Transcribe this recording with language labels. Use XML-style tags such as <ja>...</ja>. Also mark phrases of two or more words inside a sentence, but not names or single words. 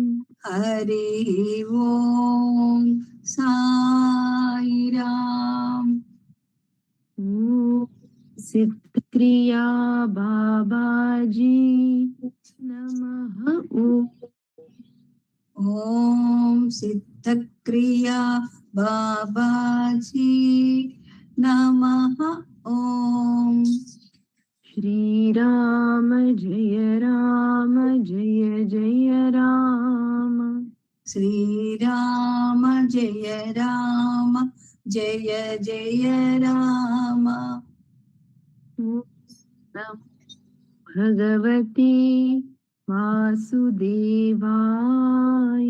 <sa>हरि ओं साईराम्. सिद्धक्रिया बाबाजी नमः. ओं सिद्धक्रिया बाबाजी नमः. ఓం श्री राम जय जय राम. श्रीराम जय राम जय जय राम. भगवते वासुदेवाय.</sa>